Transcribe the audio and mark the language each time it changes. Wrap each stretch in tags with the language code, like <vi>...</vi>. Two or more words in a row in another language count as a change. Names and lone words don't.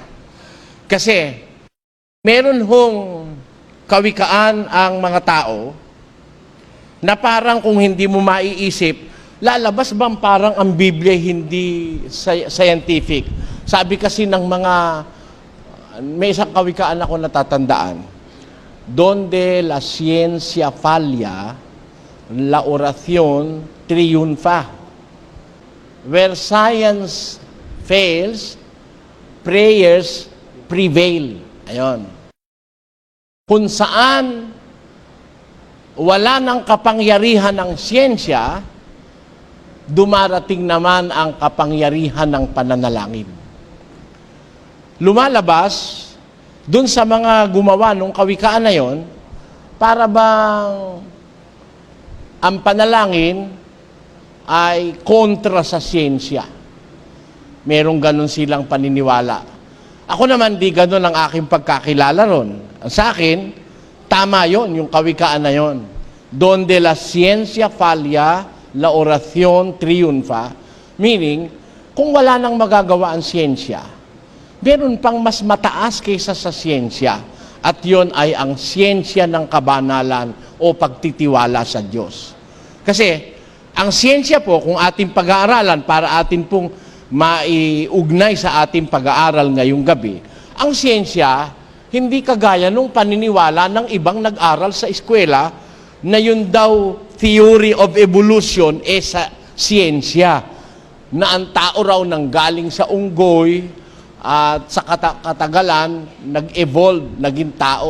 <tl>Kasi meron kawikaan ang mga tao na parang kung hindi mo maiisip, lalabas bang parang ang Biblia hindi scientific? Sabi kasi ng may isang kawikaan ako natatandaan,</tl> <es>donde la ciencia falla, la oración triunfa.</es> <en>Where science fails, prayers prevail.</en> <tl>Ayon. Kung saan wala ng kapangyarihan ng siyensya, dumarating naman ang kapangyarihan ng pananalangin. Lumalabas dun sa mga gumawa ng kawikaan na yon, para bang ang panalangin ay kontra sa siyensya. Merong ganun silang paniniwala. Ako naman, di ganun ang aking pagkakilala ron. Sa akin, tama yon, yung kawikaan na yon.</tl> <es>Donde la ciencia falla, la oración triunfa.</es> <tl>Meaning, kung wala nang magagawa ang siyensya, meron pang mas mataas kaysa sa siyensya. At yon ay ang siyensya ng kabanalan o pagtitiwala sa Diyos. Kasi, ang siyensya po, kung ating pag-aaralan para atin pong maiugnay sa ating pag-aaral ngayong gabi, ang siyensya, hindi kagaya nung paniniwala ng ibang nag-aral sa eskwela na yun daw</tl> <en>theory of evolution</en> <tl>sa siyensya, na ang tao raw nanggaling sa unggoy at sa katagalan nag-evolve, naging tao.</tl>